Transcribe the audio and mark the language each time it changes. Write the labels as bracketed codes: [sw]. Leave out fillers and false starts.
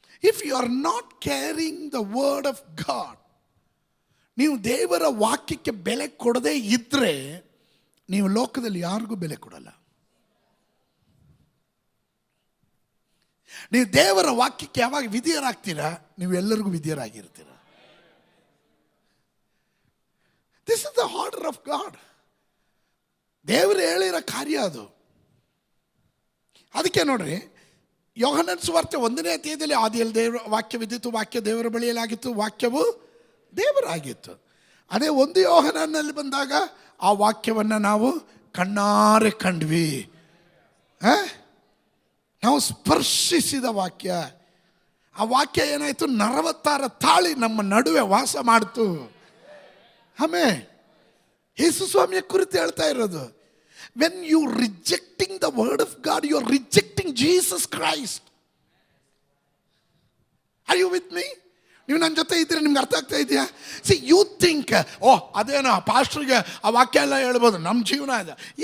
[en] If you are not carrying the word of God, [kn] ನೀವು ದೇವರ ವಾಕ್ಯಕ್ಕೆ ಬೆಲೆ ಕೊಡದೇ ಇದ್ದರೆ ನೀವು ಲೋಕದಲ್ಲಿ ಯಾರಿಗೂ ಬೆಲೆ ಕೊಡಲ್ಲ. ನೀವು ದೇವರ ವಾಕ್ಯಕ್ಕೆ ಯಾವಾಗ ವಿಧೇಯರಾಗ್ತೀರಾ, ನೀವು ಎಲ್ಲರಿಗೂ ವಿಧೇಯರಾಗಿರ್ತೀರ. [en] This is the order of God. [kn] ದೇವರು ಹೇಳಿರೋ ಕಾರ್ಯ ಅದು. ಅದಕ್ಕೆ ನೋಡ್ರಿ, ಯೋಹನನ ಸುವಾರ್ತೆ 1ನೇ ಅಧ್ಯಾಯದಲ್ಲಿ ಆದಿಯಲ್ಲಿ ದೇವರ ವಾಕ್ಯವಿದ್ದಿತು, ವಾಕ್ಯ ದೇವರ ಬಳಿಯಲಾಗಿತ್ತು, ವಾಕ್ಯವು ದೇವರಾಗಿತ್ತು. ಅದೇ 1 ಯೋಹನನಲ್ಲಿ ಬಂದಾಗ ಆ ವಾಕ್ಯವನ್ನು ನಾವು ಕಣ್ಣಾರೆ ಕಂಡ್ವಿ. ನಾವು ಸ್ಪರ್ಶಿಸಿದ ವಾಕ್ಯ. ಆ ವಾಕ್ಯ ಏನಾಯಿತು, 46 ತಾಳಿ ನಮ್ಮ ನಡುವೆ ವಾಸ ಮಾಡ್ತು. ಆಮೇಲೆ ಯೇಸು ಸ್ವಾಮಿಯ ಕುರಿತು ಹೇಳ್ತಾ ಇರೋದು, [en] when you rejecting the word of God, you are rejecting Jesus Christ. Are you with me? [kn] ನೀವು ನನ್ನ ಜೊತೆ ಇದ್ರೆ ನಿಮ್ಗೆ ಅರ್ಥ ಆಗ್ತಾ ಇದೆಯಾ? [en] see, you think, [kn] ಅದೇನೋ ಪಾಸ್ಟರ್ಗೆ ಆ ವಾಕ್ಯ ಎಲ್ಲ ಹೇಳ್ಬೋದು, ನಮ್ಮ ಜೀವನ ಇದೆ.